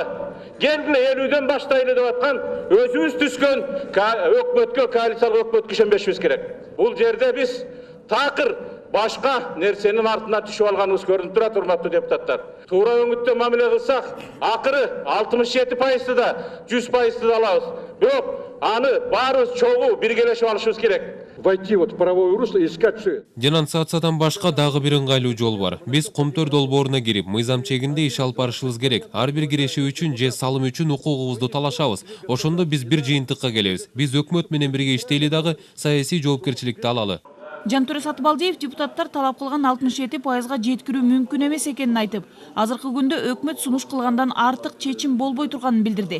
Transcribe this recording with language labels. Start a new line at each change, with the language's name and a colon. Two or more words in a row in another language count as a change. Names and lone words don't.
Kyrgyz: Келгиле 50ден баштайлы деп аткан өзүбүз түшкөн өкмөткө, коалициялык өкмөткө ишенбешибиз керек. Бул жерде биз такыр башка нерсенин артына түшүп алганыбыз көрүнүп турат, урматтуу депутаттар. Туура өңүттө мамиле кылсак, акыры 67%-ды да 100%-ды да алабыз. Бирок аны баарыбыз чогуу биргелешип алышыбыз керек.
Russian: Войти вот в правовое русло и искать все.
Kyrgyz: Денонсациядан башка дагы бир ыңгайлуу жол бар. Биз Кумтөр долбооруна кирип, мыйзам чегинде иш алып барышыбыз керек. Ар бир киреши үчүн же салым үчүн укугубузду талашабыз. Ошондо биз бир жыйынтыкка келебиз. Биз өкмөт менен бирге иштейли дагы саясий жоопкерчиликти алалы. Жантөре Сатыбалдиев депутаттар талап кылган 67%га жеткирүү мүмкүн эмес экенин айтып, азыркы күндө өкмөт сунуш кылгандан артык чечим болбой турганын билдирди.